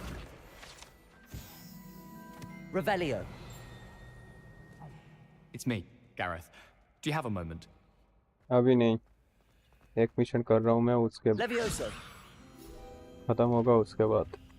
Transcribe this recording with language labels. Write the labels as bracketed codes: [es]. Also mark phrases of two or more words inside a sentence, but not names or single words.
[en] Revelio. It's me, Gareth. Do you have a moment? [hi] अभी नहीं, एक मिशन कर रहा हूँ मैं, उसके Levioso. खत्म होगा उसके बाद।